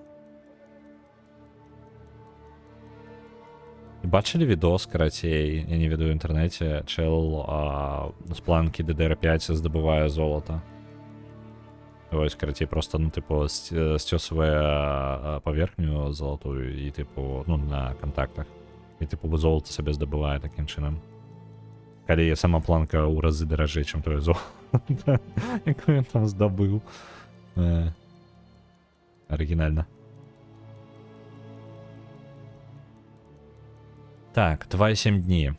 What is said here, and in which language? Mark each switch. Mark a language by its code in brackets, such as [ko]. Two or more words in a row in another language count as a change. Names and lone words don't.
[be] Бачылі відос, карацей, я не ведаю ў інтэрнэце, чэл з планкі DDR5 здабывае золата. Вось, карацей, просто, ну, типу, сцёсвае паверхню золотую і, типу, ну, на контактах. І, типу, золото сабе здабывае такім чынам. Калі сама планка ў разы даражэй, чым тое золото, якое ён там здабыў. Арыгінальна. Так, 2,7 дні.